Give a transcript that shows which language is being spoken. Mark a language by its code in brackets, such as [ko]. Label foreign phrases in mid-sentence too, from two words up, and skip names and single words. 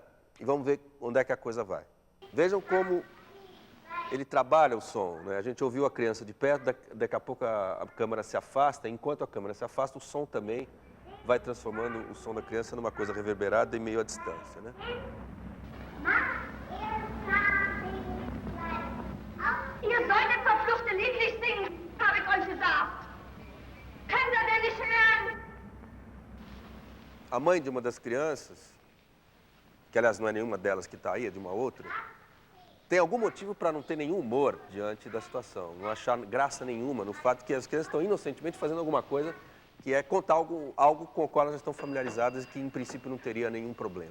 [pt] E vamos ver onde é que a coisa vai. Vejam como ele trabalha o som, né? A gente ouviu a criança de perto, daqui a pouco a câmera se afasta, enquanto a câmera se afasta, o som também vai transformando o som da criança numa coisa reverberada e meio à distância, né? [de] Ihr solltet verfluchte Liedlich singen, habe ich euch gesagt. Könnt ihr denn nicht hören? [pt] A mãe de uma das crianças, que aliás não é nenhuma delas que está aí, é de uma outra, tem algum motivo para não ter nenhum humor diante da situação, não achar graça nenhuma no fato que as crianças estão inocentemente fazendo alguma coisa que é contar algo com o qual elas estão familiarizadas e que em princípio não teria nenhum problema.